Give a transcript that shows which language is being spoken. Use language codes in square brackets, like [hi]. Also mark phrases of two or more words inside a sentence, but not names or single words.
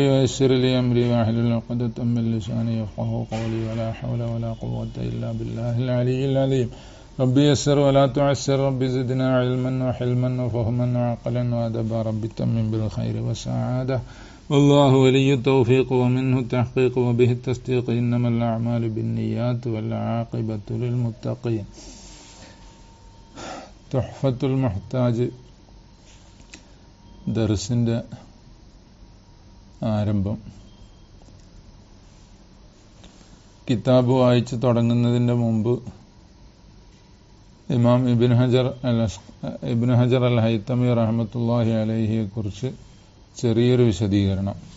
[ar] ويسر لي أمري واحلل عقدة من لساني يفقهوا قولي ولا حول ولا قوة إلا بالله العلي العظيم ربي يسر ولا تعسر ربي زدنا علما وحلما وفهما وعقلا وأدبا ربي تمم بالخير والسعادة والله ولي التوفيق ومنه التحقيق وبه التصديق إنما الأعمال بالنيات والعاقبة للمتقين. [ml] തുഹ്ഫത്തുൽ മുഹ്താജ് ദർസിൻ്റെ ആരംഭം. കിതാബ് വായിച്ച് തുടങ്ങുന്നതിൻ്റെ മുമ്പ് ഇമാം ഇബ്നു ഹജർ അൽ ഹൈതമി [ar] رحمة الله عليه [ml] കുറിച്ച് ചെറിയൊരു വിശദീകരണം.